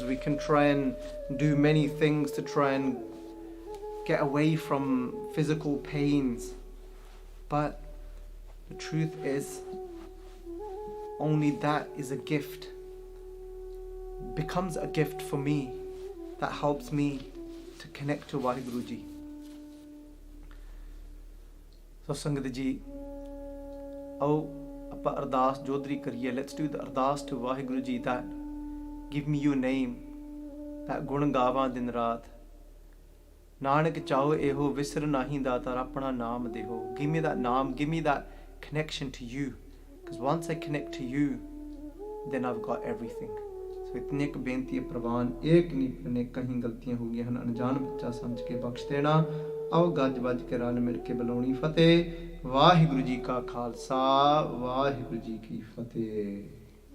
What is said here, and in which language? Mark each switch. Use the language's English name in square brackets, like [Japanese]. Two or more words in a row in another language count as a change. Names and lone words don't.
[English] We can try and do many things to try and get away from physical pains. But the truth is, only that is a gift, becomes a gift for me, that helps me to connect to Vaheguru Ji. [Punjabi] So Sangat Ji, oh, ਆਪਾਂ ਅਰਦਾਸ ਜੋਦਰੀ ਕਰੀਏ. [English] Let's do the ਅਰਦਾਸ to Vaheguru Ji that give me your name, that [Punjabi] ਗੁਣ ਗਾਵਾਂ ਦਿਨ ਰਾਤ. ਨਾਨਕ ਚਾਹੋ ਇਹੋ ਵਿਸਰ ਨਾਹੀਂ ਦਾਤਾਰ ਆਪਣਾ ਨਾਮ ਦੇਹੋ. [English] Give me that naam, give me that connection to you, because once I connect to you, then I've got everything. [Punjabi] ਸੋ ਇਤਨੀ ਇੱਕ ਬੇਨਤੀ ਹੈ ਪ੍ਰਵਾਨ, ਇੱਕ ਨਹੀਂ ਅਨੇਕਾਂ ਹੀ ਗਲਤੀਆਂ ਹੋ ਗਈਆਂ ਹਨ, ਅਣਜਾਣ ਬੱਚਾ ਸਮਝ ਕੇ ਬਖਸ਼ ਦੇਣਾ। ਆਓ ਗੱਜ ਵੱਜ ਕੇ ਰਲ ਮਿਲ ਕੇ ਬੁਲਾਉਣੀ ਫਤਿਹ। ਵਾਹਿਗੁਰੂ ਜੀ ਕਾ ਖਾਲਸਾ, ਵਾਹਿਗੁਰੂ ਜੀ ਕੀ ਫਤਿਹ।